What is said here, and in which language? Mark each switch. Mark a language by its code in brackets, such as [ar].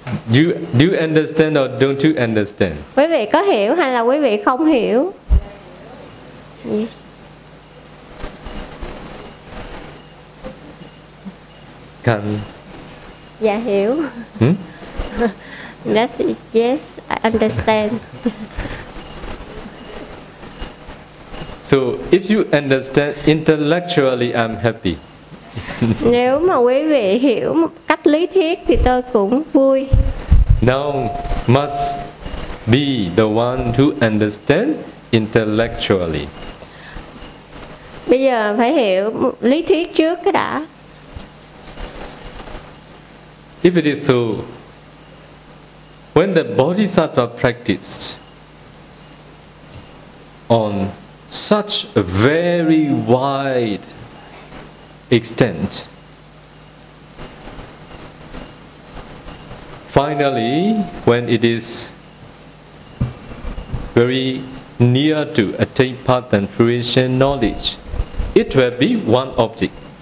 [en] Do you understand or don't you understand? [vi] Quý vị có hiểu hay là quý vị không hiểu? [en] Yes. Can. [vi] Dạ hiểu. Hmm? [en] That's it. Yes, I understand. So, if you understand intellectually, I'm happy. [vi] Nếu mà quý vị hiểu một cách lý thuyết thì tôi cũng vui. [en] Now must be the one who understand intellectually. [vi] Bây giờ phải hiểu lý thuyết trước cái đã. [en] If it is so, when the Bodhisattva practiced on such a very wide extent, finally, when it is very near to attain path and fruition knowledge, it will be one object.